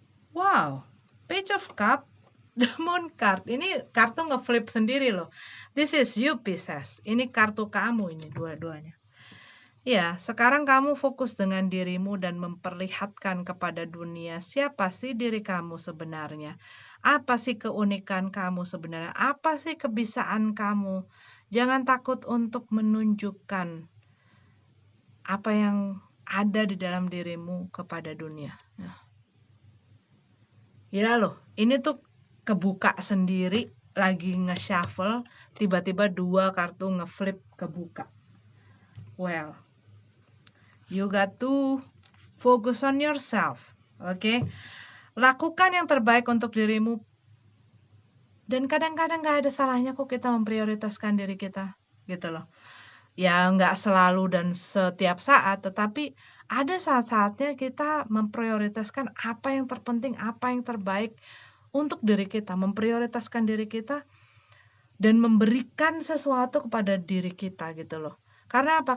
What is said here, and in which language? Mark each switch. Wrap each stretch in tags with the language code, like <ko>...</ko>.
<en>Wow, Page of Cup, the Moon card.</en> <id>Ini kartu ngeflip sendiri loh.</id> <en>This is you, Pisces.</en> <id>Ini kartu kamu ini dua-duanya. Ya, sekarang kamu fokus dengan dirimu dan memperlihatkan kepada dunia siapa sih diri kamu sebenarnya. Apa sih keunikan kamu sebenarnya? Apa sih kebisaan kamu? Jangan takut untuk menunjukkan apa yang ada di dalam dirimu kepada dunia. Nah, gila loh, ini tuh kebuka sendiri, lagi nge-shuffle, tiba-tiba 2 kartu ngeflip kebuka.</id> <en>Well, you got to focus on yourself, oke?</en> <id>Lakukan yang terbaik untuk dirimu. Dan kadang-kadang gak ada salahnya kok kita memprioritaskan diri kita, gitu loh. Ya nggak selalu dan setiap saat, tetapi ada saat-saatnya kita memprioritaskan apa yang terpenting, apa yang terbaik untuk diri kita, memprioritaskan diri kita dan memberikan sesuatu kepada diri kita gitu loh. Karena apa?</id>